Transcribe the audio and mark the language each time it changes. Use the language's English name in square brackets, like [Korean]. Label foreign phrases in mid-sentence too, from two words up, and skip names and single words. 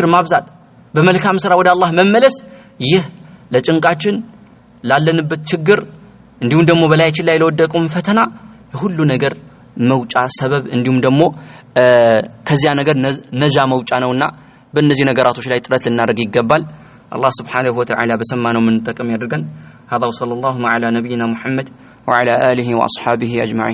[Amharic] ማብዛት በመልካም ስራ ወደ አላህ መመለስ ይህ ለጭንቃችን ላለንበት ችግር እንዲሁም ደግሞ በላያችን ላይ ለወደቁም ፈተና ሁሉ ነገር መውጫ ሰበብ እንዲሁም ደግሞ ከዚያ ነገር ነጃ መውጫ ነውና በእነዚህ ነገራቶች ላይ ጥረት ልናደርግ ይገባል አላህ [Arabic] سبحانه وتعالى [Amharic] በሰማነው ምን ተጠቀም ያድርገን [Arabic] هذا وصلى الله على نبينا محمد وعلى آله وأصحابه أجمعين